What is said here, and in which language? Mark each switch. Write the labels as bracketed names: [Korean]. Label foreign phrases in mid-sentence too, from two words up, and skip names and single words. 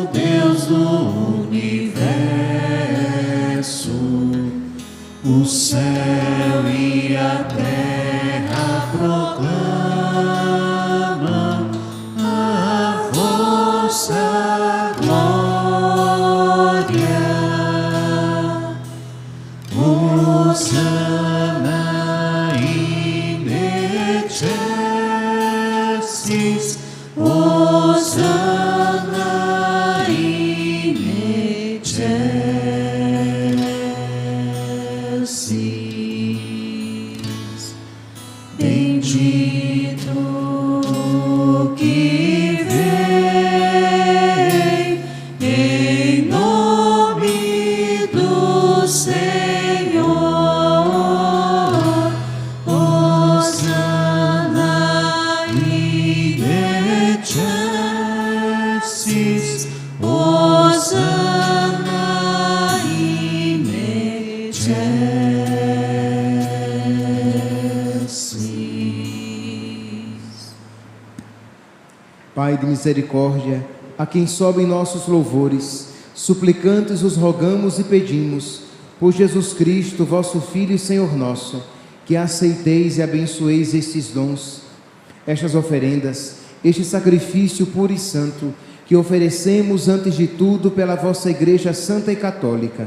[Portuguese] Deus do universo, o céu e a terra proclamam a vossa glória. [Latin] Hosanna in excelsis, Hosanna in excelsis. [Portuguese] Bendito que vem em nome do Senhor. [Latin] Hosanna in excelsis, Hosanna in excelsis. [Portuguese] Pai de misericórdia, a quem sobem nossos louvores, suplicantes os rogamos e pedimos, por Jesus Cristo, vosso Filho e Senhor nosso, que aceiteis e abençoeis estes dons, estas oferendas, este sacrifício puro e santo, que oferecemos antes de tudo pela vossa Igreja Santa e Católica.